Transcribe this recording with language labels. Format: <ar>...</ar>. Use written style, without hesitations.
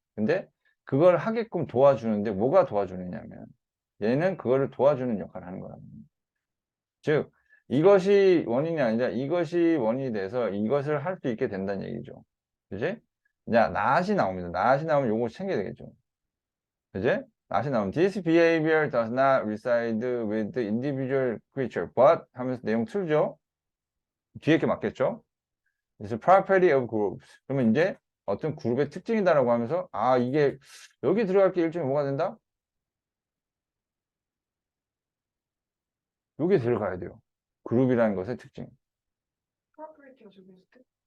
<ko>근데 그걸 하게끔 도와주는데 뭐가 도와주느냐면 얘는 그거를 도와주는 역할을 하는 거라는 겁니다. 즉 이것이 원인이 아니라 이것이 원인이 돼서 이것을 할 수 있게 된다는 얘기죠. 그지? 자, 낫이 나옵니다. 낫이 나오면 요거 챙겨야 되겠죠. 그지? 낫이 나오면</ko> <en>this behavior does not reside with the individual creature but</en> <ko>하면서 내용 틀죠? 뒤에 게 맞겠죠?</ko> <en>It's a property of groups.</en> <ko>그러면 이제 어떤 그룹의 특징이다라고 하면서 이게 여기 들어갈 게 일종의 뭐가 된다? 여기 들어가야 돼요. 그룹이라는 것의 특징. 프로퍼리티가 저기 있을 때?</ko>